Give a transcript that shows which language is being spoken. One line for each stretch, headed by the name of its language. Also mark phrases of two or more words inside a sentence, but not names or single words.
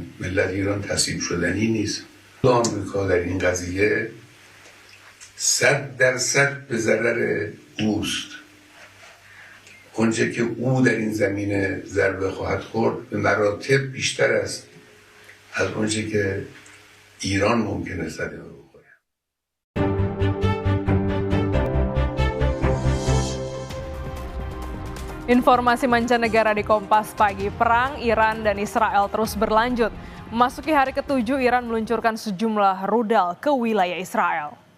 Persian: ملت ایران تسلیم شدنی نیست. آمریکا در این قضیه 100% به ضرر اوست. اونچه که او در این زمینه ضربه خواهد خورد به مراتب بیشتر است از اونچه که ایران ممکنه صدمه بخوره.
Indonesian: Informasi mancanegara di Kompas Pagi, perang Iran dan Israel terus berlanjut. Memasuki hari ke-7, Iran meluncurkan sejumlah rudal ke wilayah Israel.